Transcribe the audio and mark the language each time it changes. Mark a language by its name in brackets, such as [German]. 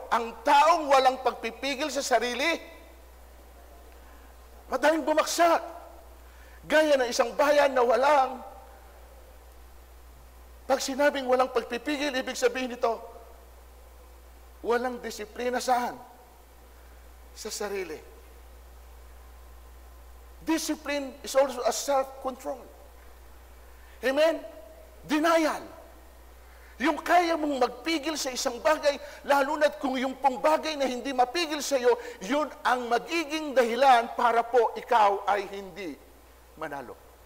[Filipino] Ang taong walang pagpipigil sa sarili, madaling bumaksak. Gaya ng isang bayan na walang, pag sinabing walang pagpipigil, ibig sabihin nito, walang disiplina saan? Sa sarili. [English] Discipline is also a self-control. Amen? Denial. [Filipino] Yung kaya mong magpigil sa isang bagay, lalo na't kung yung pong bagay na hindi mapigil sa iyo, yun ang magiging dahilan para po ikaw ay hindi manalo.